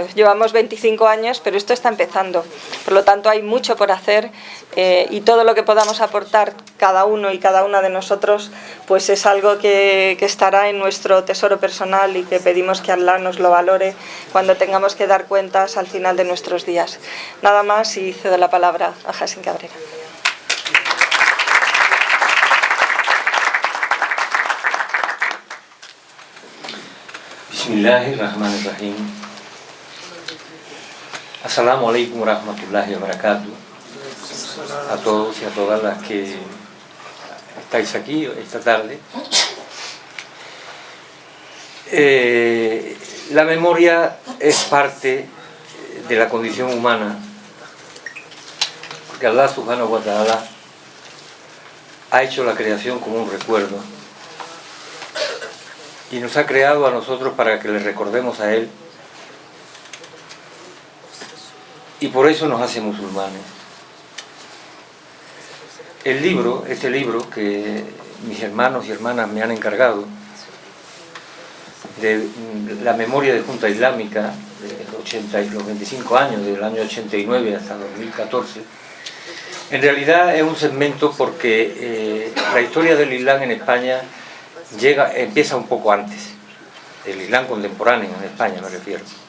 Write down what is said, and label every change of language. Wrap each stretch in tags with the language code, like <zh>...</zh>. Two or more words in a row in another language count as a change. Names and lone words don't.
<es>Llevamos 25 años, pero esto está empezando. Por lo tanto hay mucho por hacer, y todo lo que podamos aportar cada uno y cada una de nosotros, pues es algo que estará en nuestro tesoro personal, y que pedimos que Allah nos lo valore cuando tengamos que dar cuentas al final de nuestros días. Nada más, y cedo la palabra a Hashim Cabrera.</es> <ar>بسم الله الرحمن الرحيم. السلام عليكم ورحمة الله وبركاته.</ar> <es>A todos y a todas las que estáis aquí esta tarde. La memoria es parte de la condición humana, porque Allah</es> <ar>سبحانه وتعالى</ar> <es>ha hecho la creación como un recuerdo, y nos ha creado a nosotros para que le recordemos a Él, y por eso nos hace musulmanes. Este libro que mis hermanos y hermanas me han encargado, de la memoria de Junta Islámica, de los 25 años, del año 89 hasta 2014, en realidad es un segmento porque la historia del Islam en España empieza un poco antes, del Islam contemporáneo en España me refiero.</es>